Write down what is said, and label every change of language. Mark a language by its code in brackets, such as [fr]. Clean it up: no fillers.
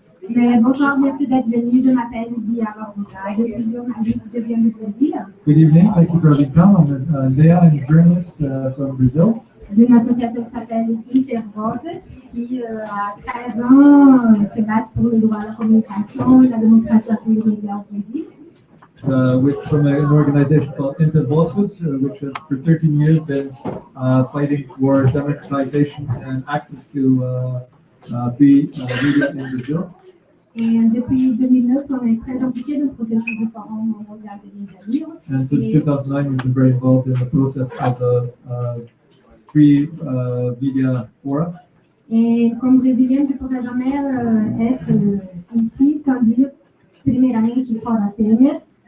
[fr] Mais bonsoir, merci d'être venu. Je m'appelle Bia Barbosa. Je suis journaliste, je viens du Brésil. [en] Good evening. Thank you for having come. I'm Dea, I'm a journalist from Brazil. [fr] D'une association qui s'appelle LIBRES, qui à 13 ans se bat pour le droit à la communication et la démocratisation des médias au Brésil. [en] From an organization called Intervoices, which has for 13 years been fighting for democratization and access to free media in Brazil. [fr] Et depuis 2009, on est très impliqué dans le processus du Forum mondial des médias libres. [en] And since 2009, we've been very involved in the process of the free media forum. [fr] Et comme brésilienne, je ne pourrais jamais être ici sans dire, [pt] primeiramente, fora Temer.